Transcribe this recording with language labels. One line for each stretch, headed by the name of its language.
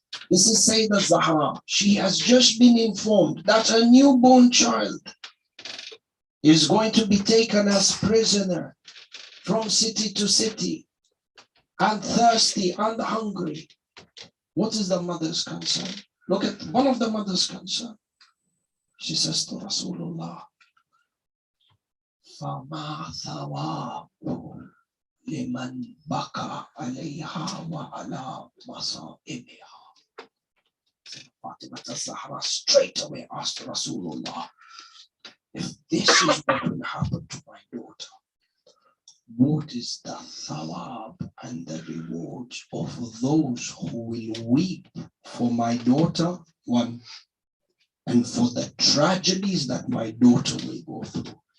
English: This is Sayyidah Zahra. She has just been informed that a newborn child is going to be taken as prisoner from city to city and thirsty and hungry. What is the mother's concern? Look at one of the mother's concern.
Arabic: She says to Rasulullah, فَمَا ثَوَابُ لِمَنْ بَكَى عَلَيْهَا وَعَلَى مَصَائِبِهَا.
English: Fatima al-Zahra straight away asked Rasulullah, if this is what will happen to my daughter, what is the thawab and the reward of those who will weep for my daughter, one, and for the tragedies that my daughter will go through?